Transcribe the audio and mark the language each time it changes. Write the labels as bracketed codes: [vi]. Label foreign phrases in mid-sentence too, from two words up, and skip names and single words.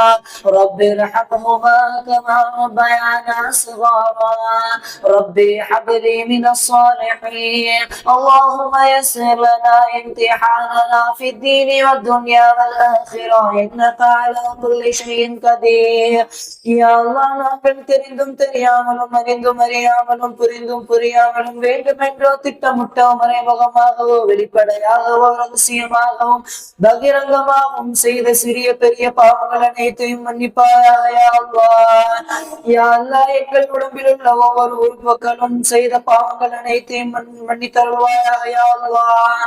[ar] رب ارحمهما كما ربيانا صغارا. ربي هب لي من الصالحين. اللهم يسر لنا امتحاننا في الدين والدنيا والآخرة إنك على كل شيء قدير. يا الله [ta] நாங்கள் தெரிந்தும் தெரியாமலும் அறிந்தும் அறியாமலும் புரிந்தும் புரியாமலும் வேண்டுமென்றோ திட்டமிட்டோ மறைமுகமாகவோ வெளிப்படையாகவோ ரகசியமாகவும் பகிரங்கமாகவும் செய்த சிறிய பெரிய பாவங்கள் அனைத்தையும் மன்னிப்பாயாக [ar] يا الله. يا الله [ta] எங்கள் உடம்பில் உள்ள ஒவ்வொரு உறுப்புகளும் செய்த பாவங்கள் அனைத்தையும் மன்னித்தருள்வாயாக [ar] يا الله.